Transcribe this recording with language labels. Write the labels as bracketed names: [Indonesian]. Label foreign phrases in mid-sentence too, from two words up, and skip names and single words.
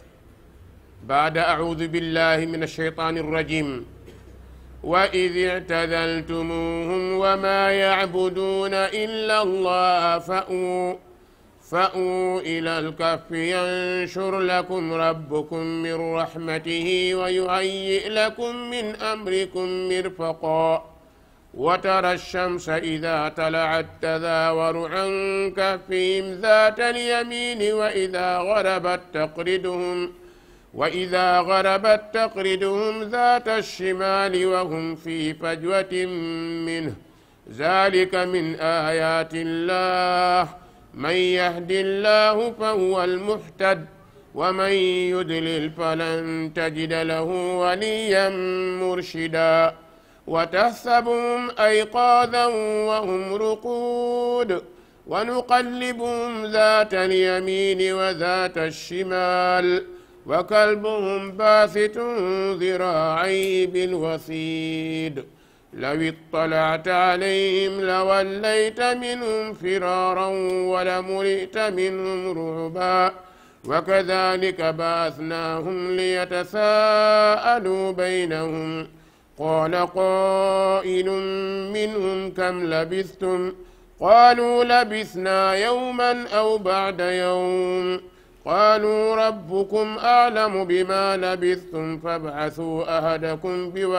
[Arabic] بعد أعوذ بالله من الشيطان الرجيم وإذ اعتزلتموهم وما يعبدون إلا الله فأووا إلى الكهف ينشر لكم ربكم من رحمته ويهيئ لكم من أمركم مرفقا وترى الشمس إذا طلعت تزاور عن كهفهم ذات اليمين و إذا غربت تقرضهم ذات الشمال وهم في فجوة منه ذلك من آيات الله من يهد الله فهو المهتد ومن يضلل فلن تجد له وليا مرشدا وتحسبهم أيقاظا وهم رقود ونقلبهم ذات اليمين وذات الشمال وكلبهم باسط ذراعيه بالوصيد لو اطلعت عليهم لوليت منهم فرارا ولملئت منهم رعبا وكذلك بعثناهم ليتساءلوا بينهم قال قائل منهم كم لبثتم قالوا لبثنا يوما أو بعض يوم قالوا ربكم أعلم بما لبثتم فابعثوا أحدكم